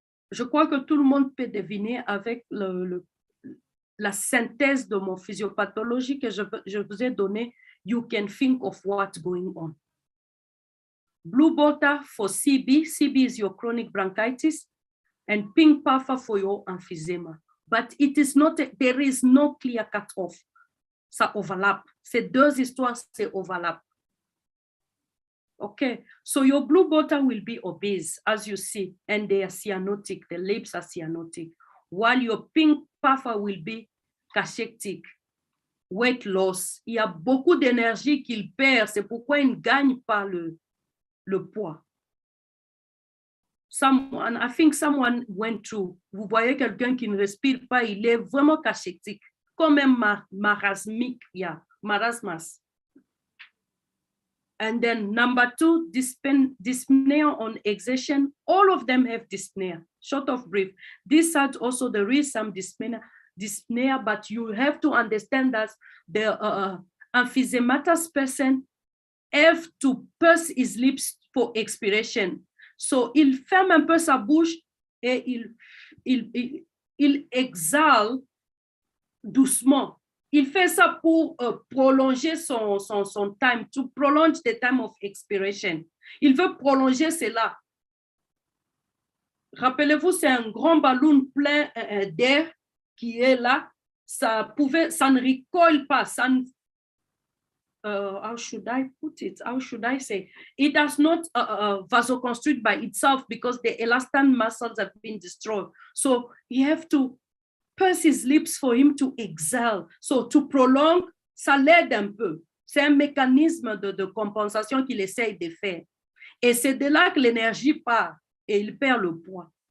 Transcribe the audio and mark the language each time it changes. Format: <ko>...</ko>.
<fr>Je crois que tout le monde peut deviner avec la synthèse de mon physiopathologie que je vous ai donné.</fr> <en>You can think of what's going on. Blue butter for CB. CB is your chronic bronchitis, and pink puffer for your emphysema. But it is not, there is no clear cut-off.</en> <fr>Ça</fr> <en>overlap.</en> <fr>Ces 2 histoires, c'est</fr> <en>overlap. Okay, so your blue butter will be obese, as you see, and they are cyanotic, the lips are cyanotic, while your pink puffer will be cachectic, weight loss.</en> <fr>Il y a beaucoup d'énergie qu'il perd, c'est pourquoi il ne gagne pas le poids.</fr> <en>I think someone went through,</en> <fr>vous voyez quelqu'un qui ne respire pas, il est vraiment cachectique. Comme un marasmique, yeah, marasmus.</fr> <en>And then number 2, dyspnea on exertion. All of them have dyspnea, short of breath. This side also there is some dyspnea, but you have to understand that the emphysematous person have to purse his lips for expiration.</en> <fr>So il ferme un peu sa bouche et il exhale doucement. Il fait ça pour prolonger son time,</fr> <en>to prolong the time of expiration.</en> <fr>Il veut prolonger cela. Rappelez-vous, c'est un grand ballon plein d'air qui est là. Ça ne recolle pas. Ça ne,</fr> <en>how should I put it? How should I say? It does not vasoconstrict by itself because the elastin muscles have been destroyed. So you have to purse his lips for him to exhale. So to prolong,</en> <fr>ça l'aide un peu. C'est un mécanisme de compensation qu'il essaye de faire. Et c'est de là que l'énergie part et il perd le poids.</fr>